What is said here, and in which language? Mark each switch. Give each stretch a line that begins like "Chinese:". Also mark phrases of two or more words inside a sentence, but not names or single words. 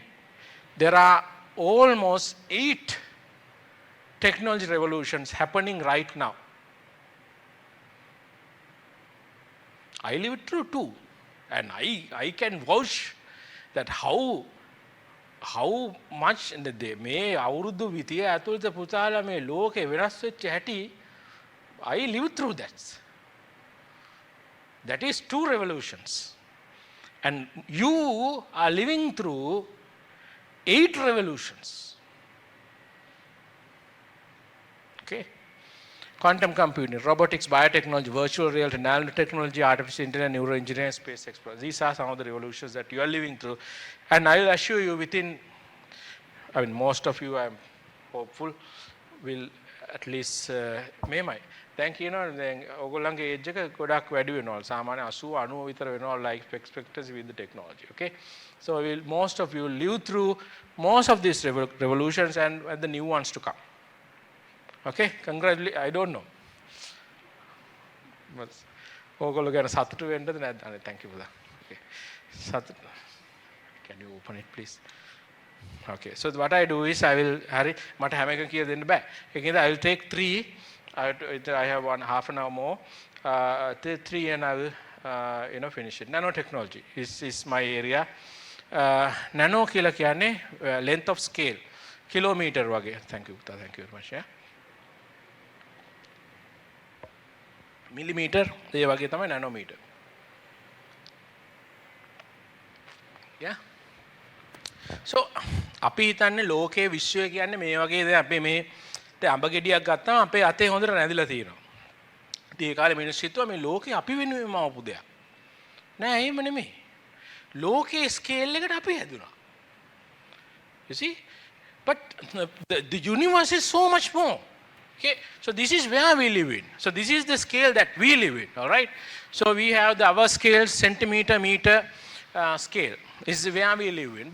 English: There are almost 8 technology revolutions happening right now. I lived through 2, and I can vouch that how much
Sinhala: මේ අවුරුදු විතිය ඇතුළත පුතාලා මේ ලෝකේ වෙනස් වෙච්ච හැටි
English: I lived through that. That is 2 revolutions. And you are living through 8 revolutions. Okay. Quantum computing, robotics, biotechnology, virtual reality, nanotechnology, artificial intelligence, neuroengineering, space exploration. These are some of the revolutions that you are living through. And I will assure you most of you, I am hopeful, will at least thank you.
Sinhala: ඔයගොල්ලන්ගේ age එක ගොඩක් වැඩි වෙනවා. සාමාන්‍ය 80 90 විතර වෙනවා
English: life expectancy with the technology.
Sinhala: Okay.
English: So most of you live through most of these revolutions and the new ones to come. Okay, congratulations. I don't know.
Sinhala: ඔයගොල්ලෝ ගැන සතුටු වෙන්නද නැද්ද?
English: Thank you for that. Okay. Can you open it, please? Okay. So what I do is I will
Sinhala: මට හැම එකම කියලා දෙන්න බෑ.
English: ඒකෙන්ද I will take 3. I have half an hour more. 3 and I will finish it. Nanotechnology is my area.
Sinhala: Nano කියලා කියන්නේ
English: length of scale. Kilometer වගේ. Thank you very much. Yeah. Millimeter
Sinhala: ඒ වගේ තමයි
English: nanometer. Yeah.
Sinhala: So අපි හිතන්නේ ලෝකයේ විශ්වය කියන්නේ මේ වගේ දේ අපි මේ අඹ ගෙඩියක් ගත්තාම අපේ අතේ හොඳට නැදිලා තියෙනවා. ඉතින් ඒ කාලේ මිනිස්සු හිතුවා මේ ලෝකේ අපි වෙනුවෙන්ම ආපු දෙයක්. නෑ එහෙම නෙමෙයි. ලෝකයේ ස්කේල් එකට අපි හැදුනා.
English: You see? But the universe is so much more. Okay, so this is where we live in. So this is the scale that we live in, all right? So we have our scale, centimeter, meter scale is where we live in.